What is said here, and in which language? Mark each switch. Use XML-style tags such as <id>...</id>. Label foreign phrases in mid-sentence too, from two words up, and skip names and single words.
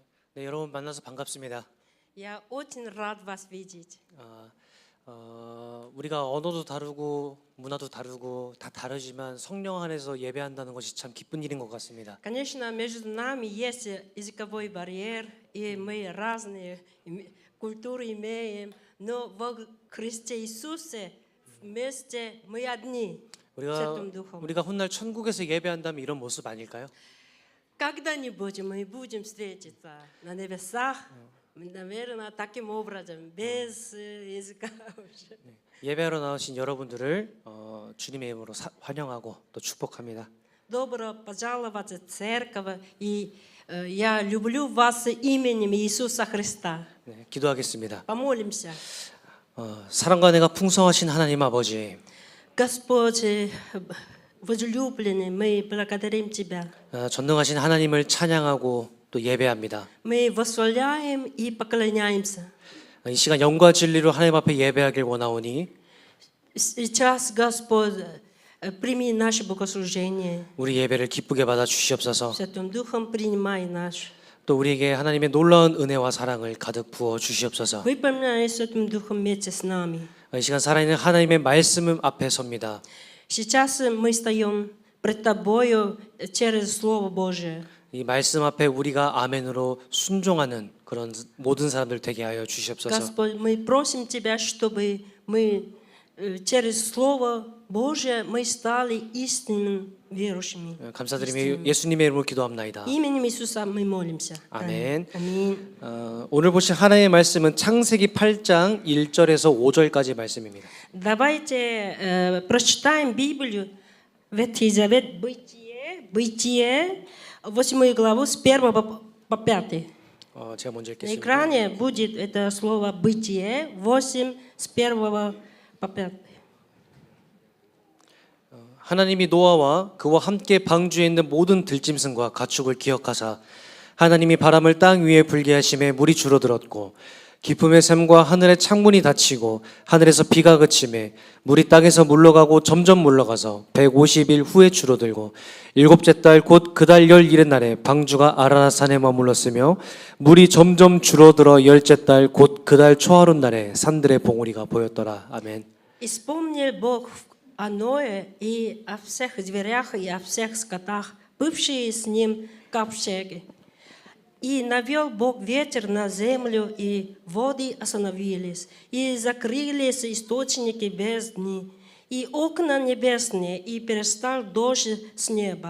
<ko>네, 여러분 만나서 반갑습니다.</ko> <ru>Я очень рад вас видеть.</ru> <ko>우리가 언어도 다르고 문화도 다르고 다 다르지만 성령 안에서 예배한다는 것이 참 기쁜 일인 것 같습니다.</ko> <ru>Конечно, между нами есть языковой барьер, и мы разные культуры имеем, но во Христе Иисусе вместе мы одни. Святым Духом.</ru> <ko>우리가 훗날 천국에서 예배한다면 이런 모습 아닐까요?</ko> <ru>Когда-нибудь мы будем встретиться на небесах, наверное, таким образом, без языка уже.</ru> <ko>예배하러 나오신 여러분들을 주님의 이름으로 환영하고 또 축복합니다.</ko> <ru>Добро пожаловать в церковь, и я люблю вас именем Иисуса Христа.</ru> <ko>네, 기도하겠습니다.</ko> <ru>Помолимся.</ru> <ko>사랑과 은혜가 풍성하신 하나님 아버지,</ko> <ru>Господь, возлюбленный, мы благодарим Тебя.</ru> <ko>전능하신 하나님을 찬양하고 또 예배합니다.</ko> <ru>Мы восхваляем и поклоняемся.</ru> <ko>이 시간 영과 진리로 하나님 앞에 예배하길 원하오니</ko> <ru>Сейчас, Господь, прими наше богослужение.</ru> <ko>우리 예배를 기쁘게 받아 주시옵소서.</ko> <ru>Святым Духом принимай наш.</ru> <ko>또 우리에게 하나님의 놀라운 은혜와 사랑을 가득 부어 주시옵소서.</ko> <ru>Выполняй Святым Духом вместе с нами.</ru> <ko>이 시간 살아있는 하나님의 말씀 앞에 섭니다.</ko> <ru>Сейчас мы стоим пред Тобою через Слово Божие.</ru> <ko>이 말씀 앞에 우리가 아멘으로 순종하는 그런 모든 사람들 되게 하여 주시옵소서.</ko> <ru>Господь, мы просим Тебя, чтобы мы через Слово Божие мы стали истинными верующими.</ru> <ko>감사드리며 예수님의 이름으로 기도합나이다.</ko> <ru>Именем Иисуса мы молимся.</ru> <ko>아멘.</ko> <ru>Аминь.</ru> <ko>오늘 보실 하나님의 말씀은 창세기 8장 1절에서 5절까지 말씀입니다.</ko> <ru>Давайте прочитаем Библию, Ветхий Завет, Бытие, 8 главу с 1 по 5.</ru> <ko>제가 먼저</ko> <ru>На</ru> <ko>읽겠습니다.</ko> <ru>экране будет это слово «бытие» 8 с 1 по 5.</ru> <ko>하나님이 노아와 그와 함께 방주에 있는 모든 들짐승과 가축을 기억하사 하나님이 바람을 땅 위에 불게 하심에 물이 줄어들었고 깊음의 샘과 하늘의 창문이 닫히고 하늘에서 비가 그치매 물이 땅에서 물러가고 점점 물러가서 150일 후에 줄어들고 일곱째 달 곧 그 달 11의 날에 방주가 아라랏산에 머물렀으며 물이 점점 줄어들어 열째 달 곧 그 달 초하룻 날에 산들의 봉우리가 보였더라. 아멘.</ko> <ru>«И вспомнил Бог о Ное и о всех зверях и о всех скотах, бывшие с ним в ковчеге. И навел Бог ветер на землю, и воды остановились, и закрылись источники бездны, и окна небесные, и перестал дождь с неба.</ru>